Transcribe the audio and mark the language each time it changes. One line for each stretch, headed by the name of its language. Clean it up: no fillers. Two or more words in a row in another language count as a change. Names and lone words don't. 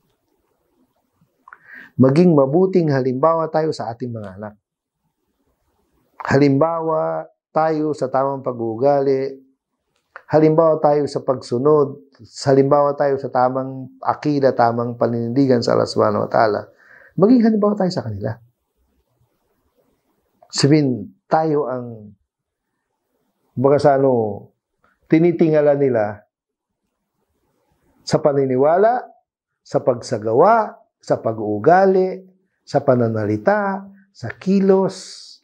Filipino: Maging mabuting halimbawa tayo sa ating mga anak. Halimbawa tayo sa tamang pag-uugali, halimbawa tayo sa pagsunod, halimbawa tayo sa tamang akida, tamang paninindigan sa Allah
Arabic: سبحانه وتعالى.
Filipino: Maging halimbawa tayo sa kanila. Sabihin, tayo ang tinitingala nila sa paniniwala, sa pagsagawa, sa pag-uugali, sa pananalita, sa kilos.